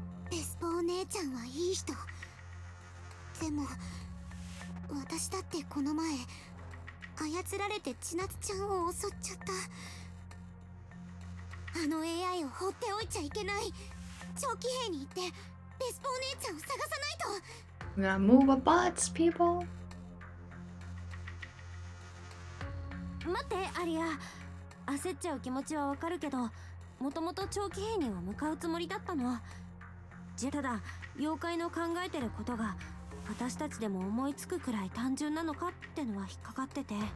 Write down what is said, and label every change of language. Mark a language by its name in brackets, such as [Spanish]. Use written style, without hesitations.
[Japanese] ベスパお姉ちゃんはいい人。でも私だってこの前操られて千夏ちゃんを襲っちゃった。あの AI を放っておいちゃいけない。長期兵に行ってベスパお姉ちゃんを探さないと。 [English] We gotta move up bots, people. [Japanese] 待ってアリア、焦っちゃう気持ちはわかるけど、もともと長期兵には向かうつもりだったの。ただ妖怪の考えてることが私たちでも思いつくくらい単純なのかってのは引っかかってて。